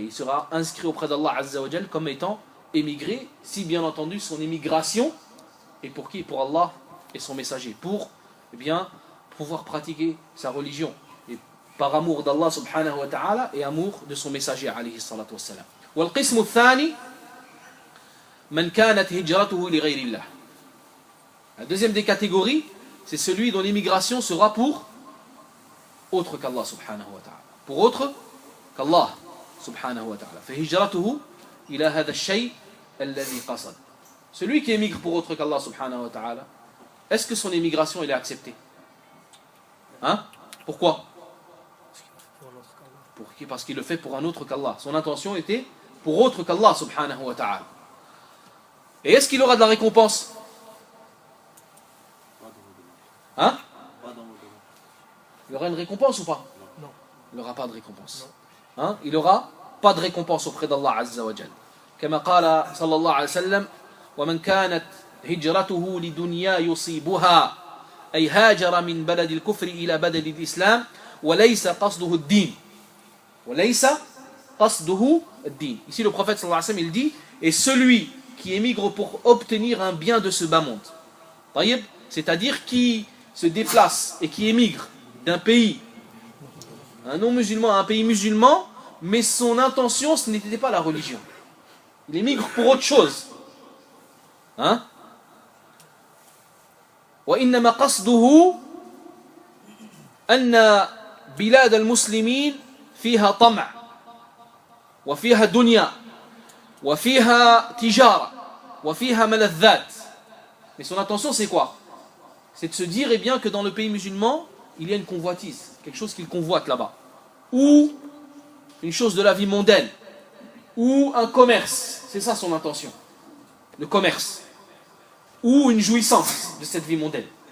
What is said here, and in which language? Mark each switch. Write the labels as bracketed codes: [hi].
[fr] Il sera inscrit auprès d'Allah Azza wa Jal comme étant émigré, si bien entendu son émigration est pour qui? Pour Allah et son messager, pour pouvoir pratiquer sa religion, et par amour d'Allah subhanahu wa ta'ala et amour de son messager alayhi salatu wa salam. [ar] والقسم الثاني من كانت هجرته لغير الله. [fr] La deuxième des catégories, c'est celui dont l'émigration sera pour autre qu'Allah subhanahu wa ta'ala. Pour autre qu'Allah subhanahu wa ta'ala. [ar] فهجرته إلى هذا الشيء الذي قصد. [fr] Celui qui émigre pour autre qu'Allah subhanahu wa ta'ala, est-ce que son émigration est acceptée? Pourquoi? Parce qu'il le fait pour un autre qu'Allah. Son intention était pour autre qu'Allah subhanahu wa ta'ala. Et est-ce qu'il aura de la récompense? une récompense ou pas? Non. Il n'aura pas de récompense. Hein? Il n'aura pas de récompense auprès d'Allah Azza wa Jal. [ar] كما قال صلى الله عليه وسلم ومن كانت هجرته لدنيا يصيبها أي هاجر من بلد الكفر إلى بلد الإسلام وليس قصده الدين وليس قصده الدين. [fr] Ici le prophète sallallahu alayhi wa sallam il dit et celui qui émigre pour obtenir un bien de ce bas monde, c'est-à-dire qui se déplace et qui émigre d'un pays, un non-musulman à un pays musulman, mais son intention ce n'était pas la religion. Il émigre pour autre chose. Hein? [ar] وإنما قصده أن بلاد المسلمين فيها طمع وفيها دنيا وفيها تجارة وفيها ملذات. [fr] Mais son intention c'est quoi? C'est de se dire eh bien, que dans le pays musulman, il y a une convoitise, quelque chose qu'il convoite là-bas. Ou une chose de la vie mondaine. Ou un commerce. C'est ça son intention. Le commerce. Ou une jouissance de cette vie mondaine.